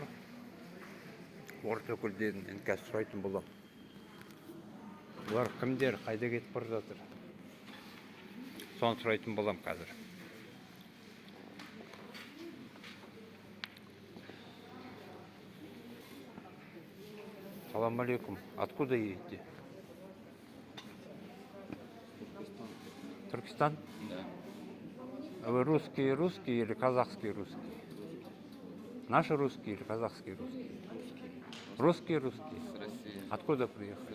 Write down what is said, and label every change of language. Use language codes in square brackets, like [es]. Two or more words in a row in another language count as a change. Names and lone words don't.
[kk] Орыс өкілдерін енді қазір сұрайтын болам. Олар кімдер, қайда кетіп бара жатыр? Соны сұрайтын болам қазір. [ar] سلام عليكم. [ru] Откуда едете? Туркестан? Да. А вы русские или казахские русские? Наши русские или казахские русские? Русские. Русские. С России. Откуда приехали?